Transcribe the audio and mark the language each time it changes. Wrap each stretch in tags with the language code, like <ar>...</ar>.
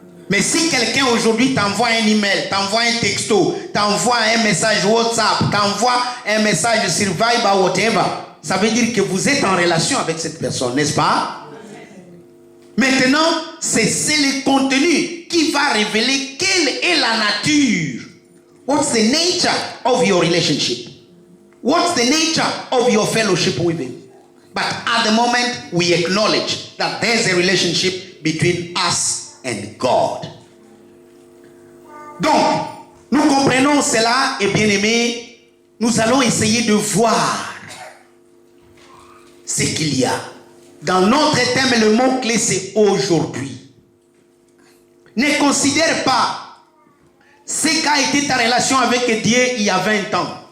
<fr>Mais si quelqu'un aujourd'hui t'envoie un email, t'envoie un texto, t'envoie un message WhatsApp, t'envoie un message sur Viber, whatever, ça veut dire que vous êtes en relation avec cette personne, n'est-ce pas? Maintenant, c'est le contenu qui va révéler quelle est la nature.</fr> <en>What's the nature of your relationship? What's the nature of your fellowship with him? But at the moment, we acknowledge that there's a relationship between us and God.</en> <fr>Donc, nous comprenons cela et bien aimé, nous allons essayer de voir ce qu'il y a. Dans notre thème, le mot-clé c'est aujourd'hui. Ne considère pas ce qu'a été ta relation avec Dieu il y a 20 ans.</fr>